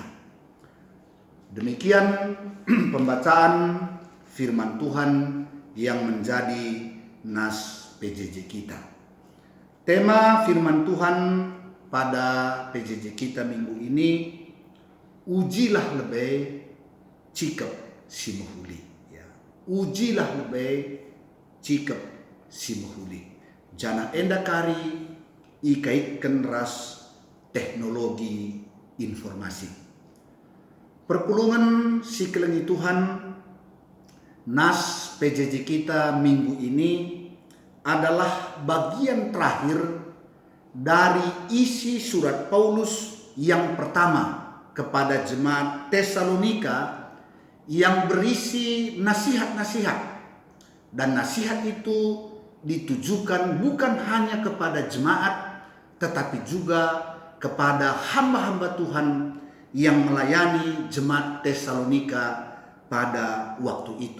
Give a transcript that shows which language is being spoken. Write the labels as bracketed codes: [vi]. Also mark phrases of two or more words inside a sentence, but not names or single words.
[id] Demikian pembacaan firman Tuhan yang menjadi nas PJJ kita. Tema firman Tuhan pada PJJ kita minggu ini, ujilah lebih [btx] cikep si mahuli. [id] Ya. Ujilah lebih [btx] cikep si mahuli. Jana enda kari ikaitkan ras teknologi informasi. Perpulungan si kelengi [id] Tuhan nas PJJ kita minggu ini adalah bagian terakhir dari isi surat Paulus yang pertama kepada jemaat Tesalonika yang berisi nasihat-nasihat, dan nasihat itu ditujukan bukan hanya kepada jemaat tetapi juga kepada hamba-hamba Tuhan yang melayani jemaat Tesalonika pada waktu itu.